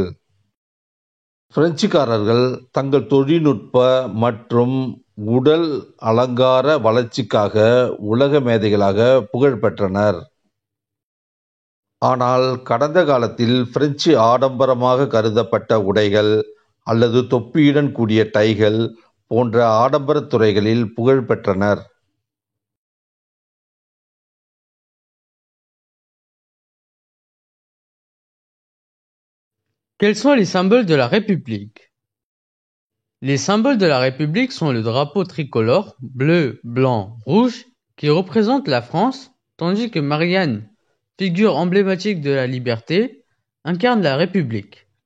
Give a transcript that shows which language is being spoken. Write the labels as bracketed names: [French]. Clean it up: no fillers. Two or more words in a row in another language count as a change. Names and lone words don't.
[Tamil] பிரெஞ்சுக்காரர்கள் தங்கள் தொழில்நுட்ப மற்றும் உடல் அலங்கார வளர்ச்சிக்காக உலக மேதைகளாக புகழ் பெற்றனர். ஆனால் கடந்த காலத்தில் பிரெஞ்சு ஆடம்பரமாக கருதப்பட்ட உடைகள் அல்லது தொப்பியுடன் கூடிய டைகள் போன்ற ஆடம்பர துறைகளில் புகழ் பெற்றனர். [French] Quels sont les symboles de la République? Les symboles de la République sont le drapeau tricolore, bleu, blanc, rouge, qui représente la France, tandis que Marianne, figure emblématique de la liberté, incarne la République.